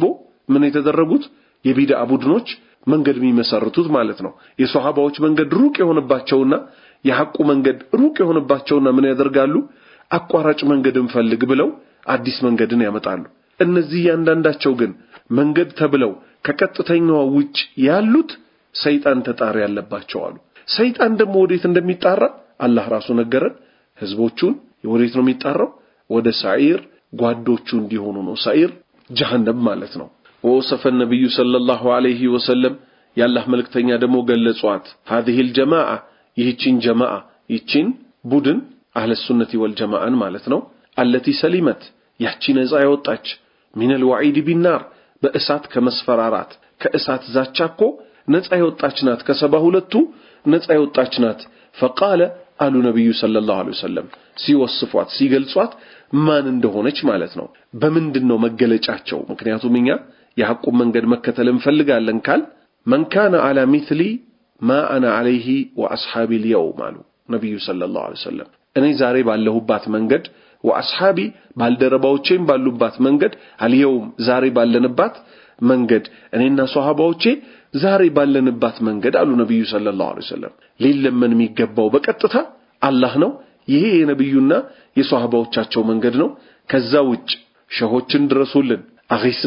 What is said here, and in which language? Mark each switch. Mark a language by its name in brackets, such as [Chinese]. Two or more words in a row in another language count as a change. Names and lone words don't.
[Amharic] ምን የተደረጉት የቢድዓ ቡድኖች መንገድ የሚመሰርቱት ማለት ነው የሷሃባዎች መንገድ ሩቅ የሆነባቸውና የሐቁ መንገድ ሩቅ የሆነባቸውና ምን ያደርጋሉ አቋራጭ መንገድን ፈልግ ብለው አዲስ መንገድን ያመጣሉ እነዚህ ያንዳንዳቸው ግን መንገድ ተብለው ከቀጥተኛው ውጭ ያሉት ሰይጣን ተጣሪ ያለባቸው አሉ ሰይጣን ደግሞ ወዴት እንደሚጣራ አላህ ራሱ ነገረን ህዝቦቹን ወዴት ነው የሚጣራው ወደ ሰዒር ጓዶቹ እንዲሆኑ ነው ሰዒር ጀሃነም ማለት ነው ወሰፈ ነብዩ [Arabic] صلى الله عليه وسلم [Amharic] ያላህ መልእክተኛ ደግሞ ገለጿት [Arabic] هذه الجماعه [Amharic] ይህቺን ጀማዓ ይህቺን ቡድን አህለ [Arabic] السنة والجماعة [Amharic] ማለት ነው [Arabic] التي سلمت [Amharic] ያቺ ነፃ ያወጣች [Arabic] من الوعيد بالنار [Amharic] በእሳት ከመስፈራራት ከእሳት ዛቻኮ ነፃ ያወጣች ናት ከ72ቱ ነፃ ያወጣች ናት فقال አሉ ነብዩ [Arabic] صلى الله عليه وسلم [Amharic] ሲወስፏት ሲገልጿት ማን እንደሆነች ማለት ነው በምንድነው መገለጫቸው ምክንያቱም እኛ የሐቁ መንገድ መከተል እንፈልጋለን ካል [Arabic] من كان على مثلي ما انا عليه واصحابي اليوم [Amharic] አሉ ነብዩ [Arabic] صلى الله عليه وسلم [Amharic] እኔ ዛሬ ባለሁባት መንገድ واصحابي ባልደረባዎቼም ባሉባት መንገድ اليوم ዛሬ ባለንባት መንገድ እኔና ሷሃባዎቼ ዛሬ ባለንባት መንገድ አሉ ነብዩ [Arabic] صلى الله عليه وسلم [Amharic] ሊለመን የሚገባው በቀጥታ አላህ ነው ይሄ የነብዩና የሷሃባዎቻቸው መንገድ ነው ከዛ ውጭ ሸሆችን ድረሱልን አኺስ